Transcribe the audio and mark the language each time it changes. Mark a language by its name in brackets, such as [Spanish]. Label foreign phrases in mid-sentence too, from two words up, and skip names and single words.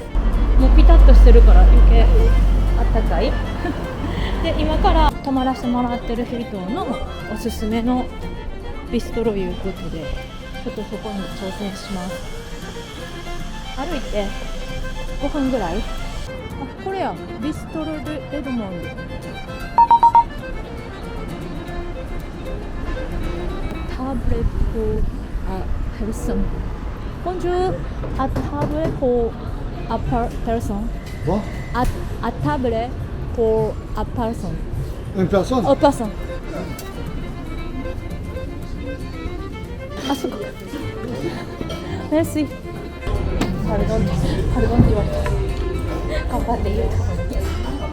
[Japanese] もうピタッとしてるから余計あったかいで、今から泊まらせてもらってる人のおすすめのビストロいうことで、ちょっとそこに挑戦します。歩いて5分ぐらい。これや、ビストロ・デ・レドモンド。 [French] Table pour [English] a person. [French] Bonjour, à table pour [English] a person. [French] Quoi? À table pour [English] a person. [French] Une personne? [English] A person. [Japanese] あそこ。Merci. パルドンって言われた。頑張って言うたのに。